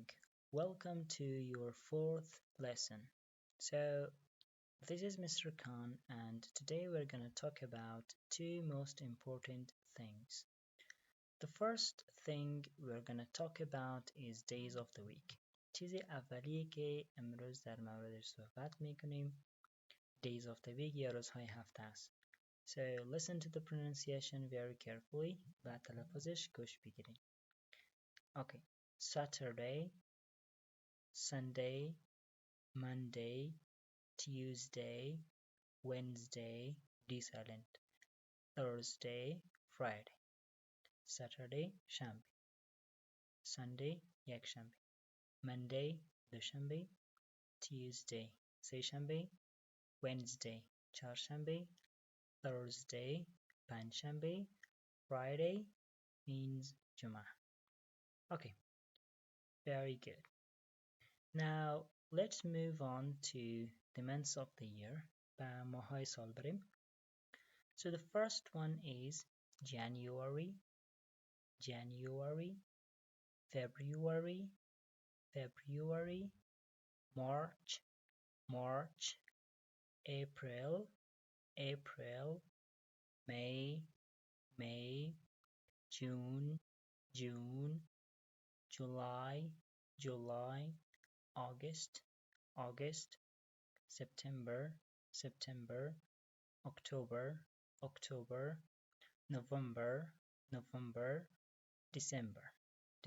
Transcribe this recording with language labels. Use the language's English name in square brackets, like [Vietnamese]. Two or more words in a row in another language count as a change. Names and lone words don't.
[English] Welcome to your fourth lesson. So, this is Mr. Khan, and today we're going to talk about two most important things. The first thing we're going to talk about is days of the week. [Persian] چیز اولیه که امروز در موردش صحبت میکنیم [English] days of the week [Persian] یا روزهای هفته است. [English] So listen to the pronunciation very carefully [Persian] و تلفظش گوش بگیریم. [English] Okay. Saturday, Sunday, Monday, Tuesday, Wednesday, D silent, Thursday, Friday, Saturday شنبه، Sunday یکشنبه، Monday دوشنبه، Tuesday سهشنبه، Wednesday چهارشنبه، Thursday پنجشنبه، Friday means جمعه. Okay, very good. Now let's move on to the months of the year. [Persian] و ماهای سال بریم. [English] So the first one is January, January, February, February, March, March, April, April, May, May, June, June, July, July, August, August, September, September, October, October, November, November, December, December.